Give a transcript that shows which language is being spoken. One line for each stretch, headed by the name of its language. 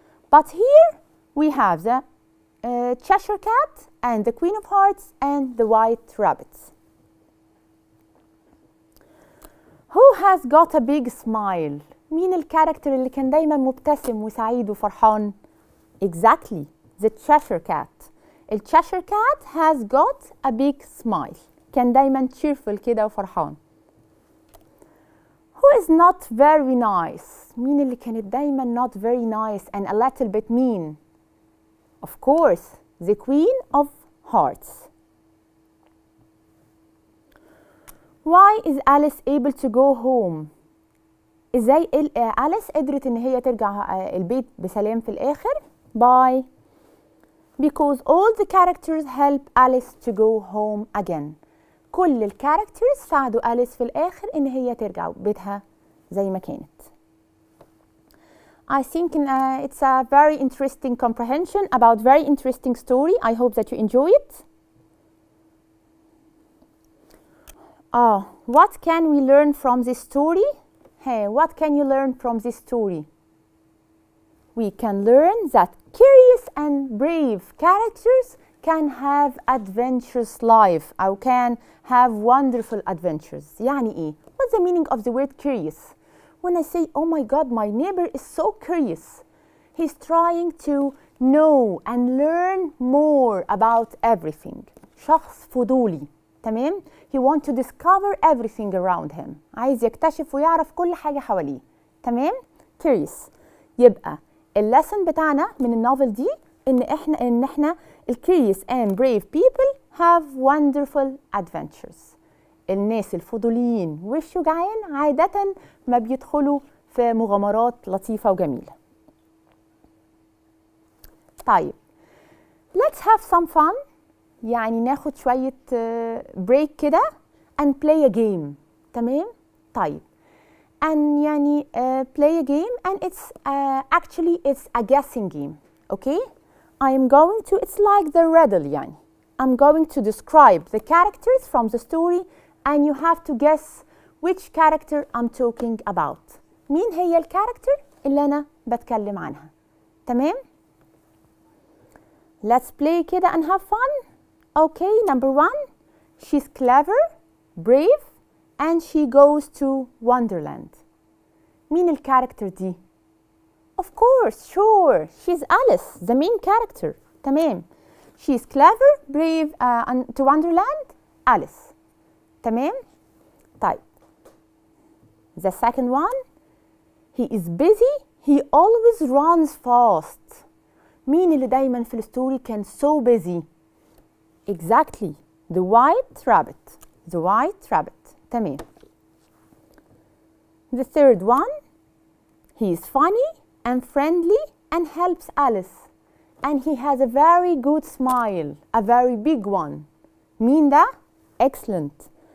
English: But here we have the Cheshire Cat and the Queen of Hearts and the White Rabbit. Who has got a big smile؟
Arabic: مين الكاركتر اللي كان دايما مبتسم وسعيد وفرحان؟
English: Exactly, the Cheshire Cat. The Cheshire Cat has got a big smile.
Arabic: كان دايما cheerful كده وفرحان.
English: Who is not very nice؟
Arabic: مين اللي كانت دايما
English: not very nice and a little bit mean؟ Of course, the Queen of Hearts. Why is Alice able to go home؟
Arabic: ازاي أليس قدرت ان هي ترجع البيت بسلام في الاخر؟
English: By because all the characters help Alice to go home again.
Arabic: كل الكاركترز ساعدوا أليس في الاخر ان هي ترجع بيتها زي ما كانت.
English: I think it's a very interesting comprehension about very interesting story. I hope that you enjoy it. What can we learn from this story? Hey, what can you learn from this story? We can learn that curious and brave characters can have adventurous life or can have wonderful adventures. يعني إيه؟ What's the meaning of the word curious? When I say, oh my God, my neighbor is so curious. He's trying to know and learn more about everything.
Arabic: شخص فضولي.
English: تمام؟ He wants to discover everything around him.
Arabic: عايز يكتشف ويعرف كل حاجة حواليه.
English: تمام؟ Curious.
Arabic: يبقى اللسن بتاعنا من النوفل دي إن إحنا
English: curious and brave people have wonderful adventures.
Arabic: الناس الفضوليين والشجعان عادة ما بيدخلوا في مغامرات لطيفة وجميلة.
English: طيب let's have some fun.
Arabic: يعني ناخد شوية بريك كده
English: and play a game. تمام؟ طيب and يعني play a game and it's actually it's a guessing game. Okay? I am going to, it's like the riddle يعني. I'm going to describe the characters from the story and you have to guess which character I'm talking about.
Arabic: مين هي الكاركتر اللي أنا بتكلم عنها.
English: تمام؟ Let's play كده and have fun. Okay, number one, she's clever, brave, and she goes to Wonderland.
Arabic: مين الكاركتر دي؟
English: Of course, sure, she's Alice, the main character.
Arabic: تمام.
English: She's clever, brave, to Wonderland, Alice.
Arabic: تمام. طيب.
English: The second one, he is busy, he always runs fast.
Arabic: مين اللي دايما في الستوري كان
English: so busy؟ Exactly, the White Rabbit. The White Rabbit. تمام. The third one, he is funny and friendly and helps Alice. And he has a very good smile, a very big one.
Arabic: مين ده؟ Excellent.